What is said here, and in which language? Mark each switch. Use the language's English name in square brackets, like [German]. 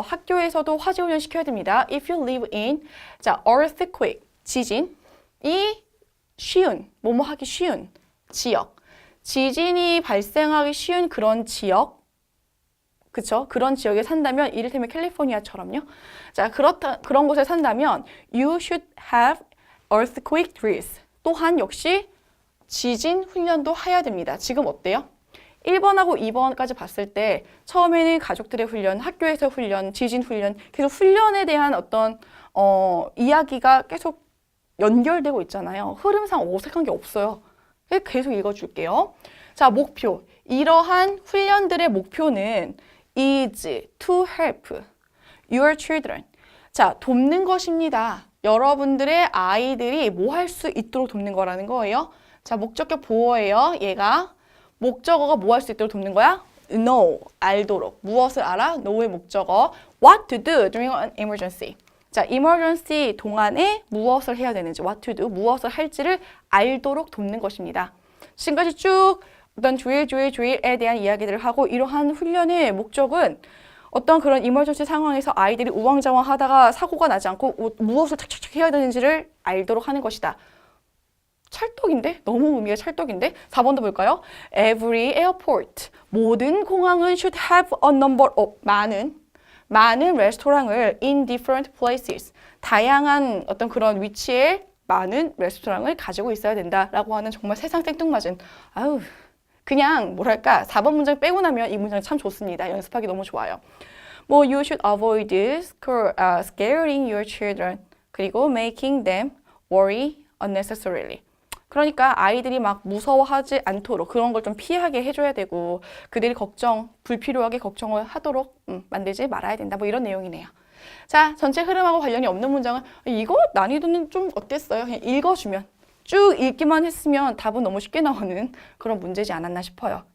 [Korean] 학교에서도 화재 훈련 시켜야 됩니다. [English] If you live in [Korean] 자, earthquake 지진이 쉬운 뭐뭐 하기 쉬운 지역. 지진이 발생하기 쉬운 그런 지역. 그쵸? 그런 지역에 산다면 이를테면 캘리포니아처럼요. [English] 자, [Korean] 그런 곳에 산다면 [English] you should have earthquake drills. [Korean] 또한 역시 지진 훈련도 해야 됩니다. 지금 어때요? 1번하고 2번까지 봤을 때 처음에는 가족들의 훈련, 학교에서 훈련, 지진 훈련, 계속 훈련에 대한 어떤 이야기가 계속 연결되고 있잖아요. 흐름상 어색한 게 없어요. 계속 읽어줄게요. 자, 목표. 이러한 훈련들의 목표는 [English] is to help your children. [Korean] 자, 돕는 것입니다. 여러분들의 아이들이 뭐 할 수 있도록 돕는 거라는 거예요. 자, 목적격 보어예요. 얘가 목적어가 뭐 할 수 있도록 돕는 거야? know, 알도록. 무엇을 알아? know의 목적어. [English] what to do during an emergency. [Korean] 자, emergency 동안에 무엇을 해야 되는지, [English] what to do, [Korean] 무엇을 할지를 알도록 돕는 것입니다. 지금까지 쭉 어떤 주일에 대한 이야기들을 하고 이러한 훈련의 목적은 어떤 그런 이머전시 상황에서 아이들이 우왕좌왕하다가 사고가 나지 않고 무엇을 착착착 해야 되는지를 알도록 하는 것이다. 찰떡인데? 너무 의미가 찰떡인데? 4번도 볼까요? [English] Every airport. [Korean] 모든 공항은 [English] should have a number of [Korean] 많은 레스토랑을 [English] in different places. [Korean] 다양한 어떤 그런 위치에 많은 레스토랑을 가지고 있어야 된다라고 하는 정말 세상 생뚱맞은 그냥 뭐랄까 4번 문장 빼고 나면 이 문장 참 좋습니다. 연습하기 너무 좋아요. [English] 뭐 you should avoid scaring your children [Korean] 그리고 [English] making them worry unnecessarily. [Korean] 그러니까 아이들이 막 무서워하지 않도록 그런 걸 좀 피하게 해줘야 되고 그들이 불필요하게 걱정을 하도록 만들지 말아야 된다. 뭐 이런 내용이네요. 자, 전체 흐름하고 관련이 없는 문장은 이거 난이도는 좀 어땠어요? 그냥 읽어주면 쭉 읽기만 했으면 답은 너무 쉽게 나오는 그런 문제지 않았나 싶어요.